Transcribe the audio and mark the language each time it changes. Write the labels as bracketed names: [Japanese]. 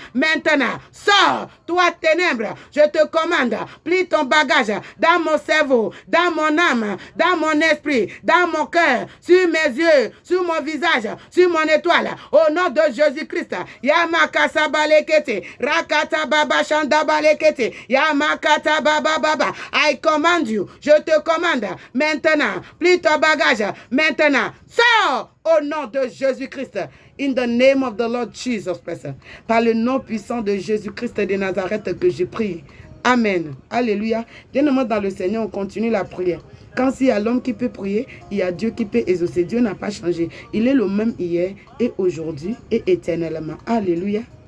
[French] Maintenant, sors, toi ténèbres. Je te commande, plie ton bagage dans mon cerveau, dans mon âme, dans mon esprit, dans mon cœur, sur mes yeux, sur mon visage, sur mon étoile. Au nom de Jésus-Christ. Yamakasa balekete. Rakata baba shanda balekete. Yamakata baba baba. [English] I command you. [French] Je te commande. Maintenant, plie ton bagage. Maintenant, sors au nom de Jésus-Christ. [English] In the name of the Lord Jesus Christ. [French] Par le nom puissant de Jésus-Christ de Nazareth que je prie. Amen. Alléluia. Bien-aimés dans le Seigneur, on continue la prière. Quand il y a l'homme qui peut prier, il y a Dieu qui peut exaucer. Dieu n'a pas changé. Il est le même hier et aujourd'hui et éternellement. Alléluia.